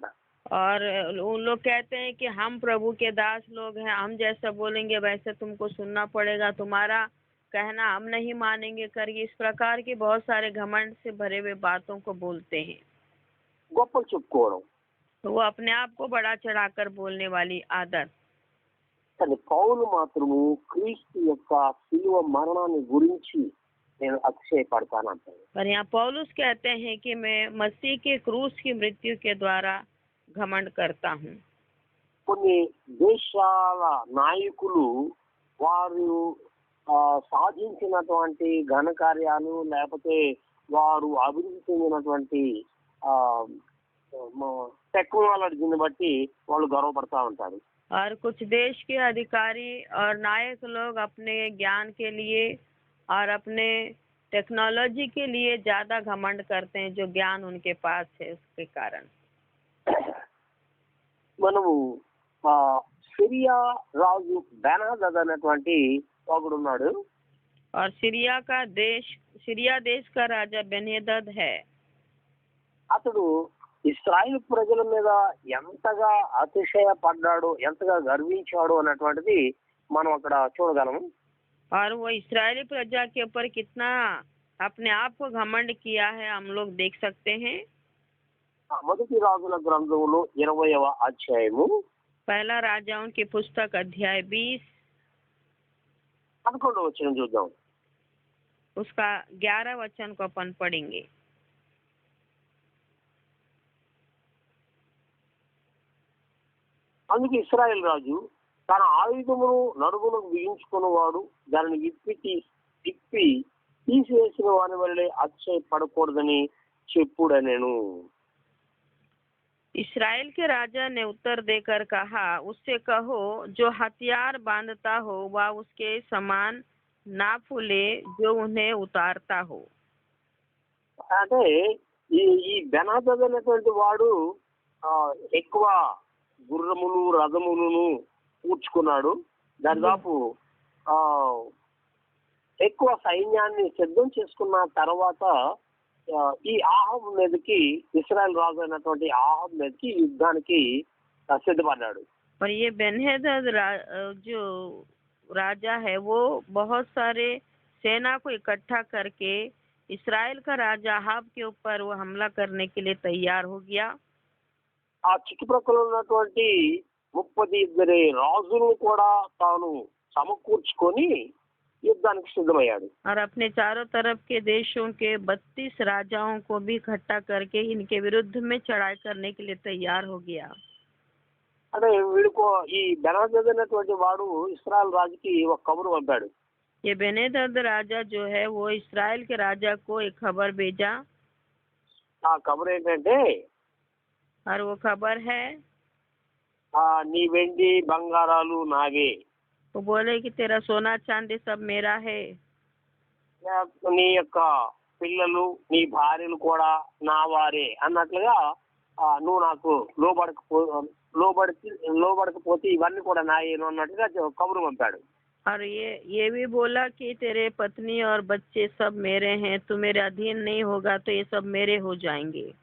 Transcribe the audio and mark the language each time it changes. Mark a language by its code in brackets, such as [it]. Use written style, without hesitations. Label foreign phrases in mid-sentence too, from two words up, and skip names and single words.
[hi] और उन लोग कहते हैं कि हम प्रभु के दास लोग हैं, हम जैसा बोलेंगे वैसे तुमको सुनना पड़ेगा, तुम्हारा कहना हम नहीं मानेंगे करके इस प्रकार के बहुत सारे घमंड से भरे हुए बातों को बोलते हैं। [te] గొప్పలు చెప్పుకోవడం, [hi] तो वो अपने आप को बड़ा चढ़ाकर बोलने वाली आदत। [te] కానీ పౌలు మాత్రము క్రీస్తు యొక్క శిలువ మరణాన్ని గురించి నేను అతిశయపడతానంటాను. [hi] पर यहाँ पौलुस कहते हैं कि मैं मसीह के क्रूस की मृत्यु के द्वारा घमंड करता हूँ। [te] కొన్ని దేశాల నాయకులు వారు సాధించినటువంటి ఘనకార్యాలు లేకపోతే వారు అభివృద్ధి చెందినటువంటి టెక్నాలజీని బట్టి వాళ్ళు గర్వపడతా ఉంటారు. [hi] और कुछ देश के अधिकारी और नायक लोग अपने ज्ञान के लिए और अपने टेक्नोलॉजी के लिए ज्यादा घमंड करते हैं, जो ज्ञान उनके पास है उसके कारण। [te] మనము ఆ సిరియా రాజు బెనాదద్ అనేటువంటి ఒకడున్నాడు. [hi] और सीरिया देश का राजा बेन्हदद है। [te] అతడు ఇస్రాయిల్ ప్రజల మీద ఎంతగా అతిశయపడ్డాడు, ఎంతగా గర్వించాడు అన్నటువంటిది మనం అక్కడ చూడగలము. [hi] और वो इस्राएली प्रजा के ऊपर कितना अपने आप को घमंड किया है हम लोग देख सकते हैं। [te] మొదటి రాజుల గ్రంథంలో 20వ అధ్యాయము [hi] पहला राजाओं की पुस्तक अध्याय 20 [te] 11వ వచనం చూద్దాం. [hi] उसका 11 वचन को अपन पढ़ेंगे। [te] అందుకు ఇశ్రాయేల్ రాజు తన ఆయుధమును నడుమును బిగించుకున్నవాడు దానిని తిప్పి తీసివేసిన వాని వల్లే అతిశయపడకూడదని చెప్పుడనెను. [hi] इस्राएल के राजा ने उत्तर देकर कहा, उससे कहो जो हथियार बांधता हो वह उसके समान ना फूले जो उन्हें उतारता हो। [te] అంటే ఈ బెనాదద్ అనేటువంటి వాడు ఎక్కువ గుర్రములు రథములను కూర్చుకున్నాడు. దాదాపు ఎక్కువ సైన్యాన్ని సిద్ధం చేసుకున్న తర్వాత ఈ ఆహాబ్ మీదకి ఇశ్రాయేల్ రాజు అయినటువంటి ఆహాబ్ మీదకి యుద్ధానికి సిద్ధపడ్డాడు. [hi] और ये बेन्हदद जो राजा है वो बहुत सारे सेना को इकट्ठा करके इस्राएल का राजा आहाब के ऊपर वो हमला करने के लिए तैयार हो गया। [te] ఆ చుట్టుప్రక్కల ఉన్నటువంటి 32 రాజులను కూడా తాను సమకూర్చుకొని యుద్ధానికి సిద్ధమయ్యాడు. [hi] और अपने चारों तरफ के देशों के 32 राजाओं को भी इकट्ठा करके इनके विरुद्ध में चढ़ाई करने के लिए तैयार हो गया। [te] అంటే వీడికో ఈ బెనాదద్ అనేటువంటి వాడు ఇశ్రాయేల్ రాజుకి ఒక కబురు పంపాడు. [hi] ये बेन्हदद राजा जो है वो इस्राएल के राजा को एक खबर भेजा। [te] ఆ కబురు ఏంటంటే [hi] और वो खबर है [te] నీ వెండి బంగారాలు నావే, [hi] वो बोले कि तेरा सोना चांदी सब मेरा है, [te] నీ యొక్క పిల్లలు నీ భార్యలు కూడా నా వారే అన్నట్లుగా నువ్వు నాకు లోబడకపోతే ఇవన్నీ కూడా నాయేను అన్నట్టుగా కబురు పంపాడు. [hi] और ये भी बोला कि तेरे पत्नी और बच्चे सब मेरे हैं, तू मेरे अधीन नहीं होगा तो ये सब मेरे हो जाएंगे।